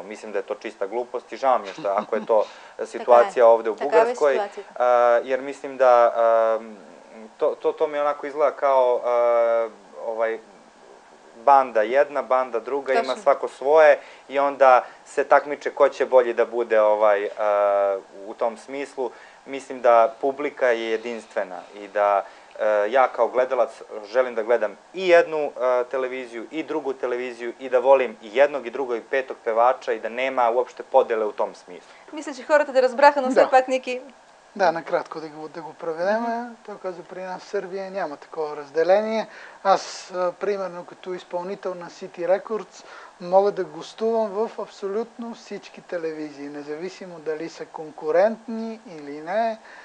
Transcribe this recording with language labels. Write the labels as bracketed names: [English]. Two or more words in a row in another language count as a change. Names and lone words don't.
[Serbian] Mislim da je to čista glupost i žao mi je što ako je to situacija ovde u Bugarskoj, jer mislim da to mi onako izgleda kao banda jedna, banda druga, ima svako svoje i onda se takmiče ko će bolji da bude u tom smislu. Mislim da publika je jedinstvena i da ja kao gledalac želim da gledam i jednu televiziju i drugu televiziju i da volim i jednog i drugog i petog pevača i da nema uopšte podele u tom smislu. [Bulgarian] Мисля, че хората да разбраха, но все пак, Ники, Да, накратко да го преведем. Той каза, при нас в Сърбия няма такова разделение. Аз, примерно, като изпълнител на City Records, мога да гостувам в абсолютно всички телевизии, независимо дали са конкурентни или не.